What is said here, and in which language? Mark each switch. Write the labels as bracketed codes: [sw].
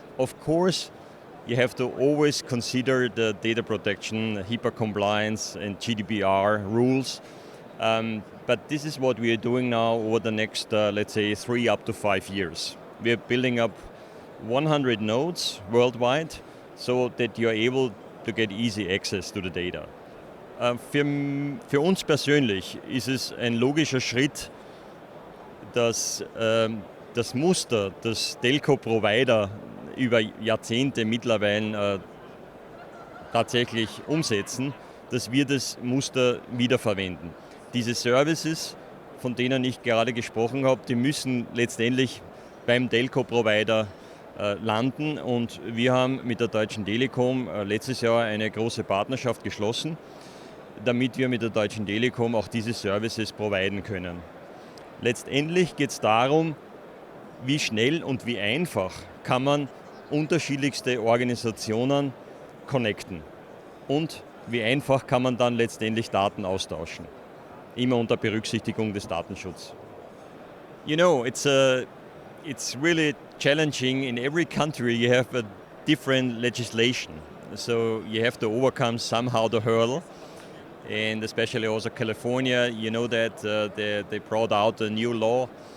[en] Of course, you have to always consider the data protection, HIPAA compliance and GDPR rules. But this is what we are doing now over the next, let's say, 3 up to 5 years. We are building up 100 nodes worldwide so that you are able to get easy access to the data. [de] Für uns persönlich ist es ein logischer Schritt, dass das Muster, das Telco-Provider über Jahrzehnte mittlerweile tatsächlich umsetzen, dass wir das Muster wiederverwenden. Diese Services, von denen ich gerade gesprochen habe, die müssen letztendlich beim Telco-Provider landen und wir haben mit der Deutschen Telekom letztes Jahr eine große Partnerschaft geschlossen, damit wir mit der Deutschen Telekom auch diese Services providen können. Letztendlich geht es darum, wie schnell und wie einfach kann man unterschiedlichste Organisationen connecten und wie einfach kann man dann letztendlich Daten austauschen, immer unter Berücksichtigung des Datenschutzes. [en] You know, it's really challenging. In every country you have a different legislation, so you have to overcome somehow the hurdle. And especially also California, you know that they brought out a new law.